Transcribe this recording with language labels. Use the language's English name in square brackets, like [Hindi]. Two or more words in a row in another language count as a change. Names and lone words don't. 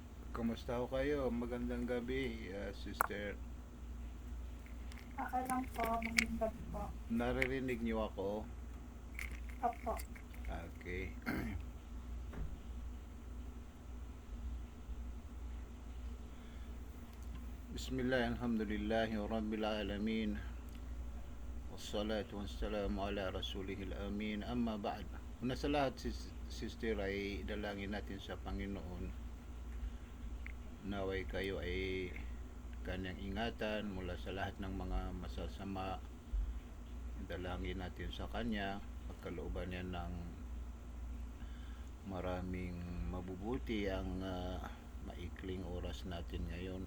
[Filipino] Kumusta ho kayo? Magandang gabi, sister. Okay lang po, magandang gabi po. Naririnig niyo ako? Opo. Okay. [Arabic] بسم الله، الحمد لله رب العالمين. والصلاة والسلام على رسوله الأمين. أما بعد. [Filipino] Una sa lahat, sister, ay dalangin natin sa Panginoon. Naway kayo ay kanyang ingatan mula sa lahat ng mga masasama. Dalangin natin sa kanya. Pagkalooban niya ng maraming mabubuti ang maikling oras natin ngayon.